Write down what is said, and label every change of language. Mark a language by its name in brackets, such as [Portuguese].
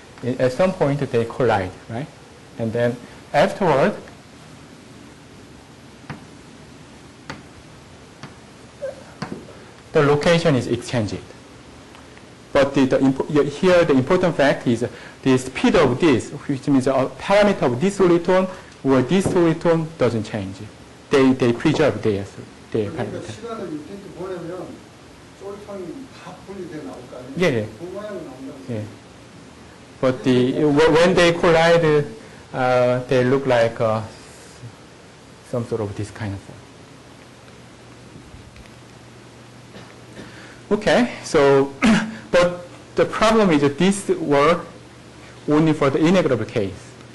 [English] At some point they collide, right? And then afterward, the location is exchanged. But here the important fact is the speed of this, which means a parameter of this soliton or this soliton doesn't change. They preserve their parameter. [Korean] 시간을 이렇게 보내면 솔톤이 다 분리돼 나올 거 아니에요? 예. 그 모양이 나온다고. 예. [English] But when they collide, they look like some sort of this kind of form. Okay, so but the problem is that this work only for the integrable case.